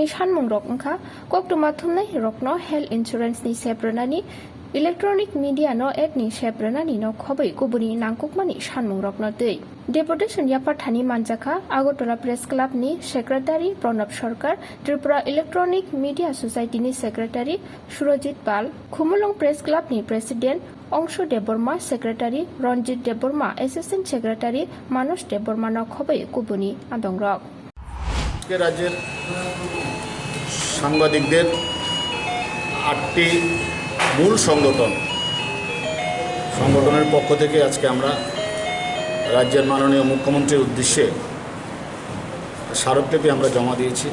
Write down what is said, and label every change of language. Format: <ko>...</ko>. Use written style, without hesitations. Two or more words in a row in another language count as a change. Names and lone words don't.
<trp>sanmung rok wngkha koktuma thumnai rokno</trp> <en>health insurance</en> <trp>ni sepranani</trp> <en>Electronic Media</en> <trp>no act ni sepranani no khobai kubuni nangkukmani sanmung rokno tei depotation yapharka manjaka Agartala Press Club ni Secretary Pranab Sarkar, Tripura Electronic Media Society ni Secretary Surojit Pal, Khumulong Press Club ni President Ongsho Deborma, Secretary Ranjit Deborma, Assistant Secretary Manos Deborma no khobai kubuni andongrok</trp> <bn>রাজ্যের সাংবাদিকদের 8টি মূল সংগঠনের পক্ষ থেকে আজকে আমরা রাজ্যের মাননীয় মুখ্যমন্ত্রীর উদ্দেশ্যে স্মারকলিপি আমরা জমা দিয়েছি।</bn>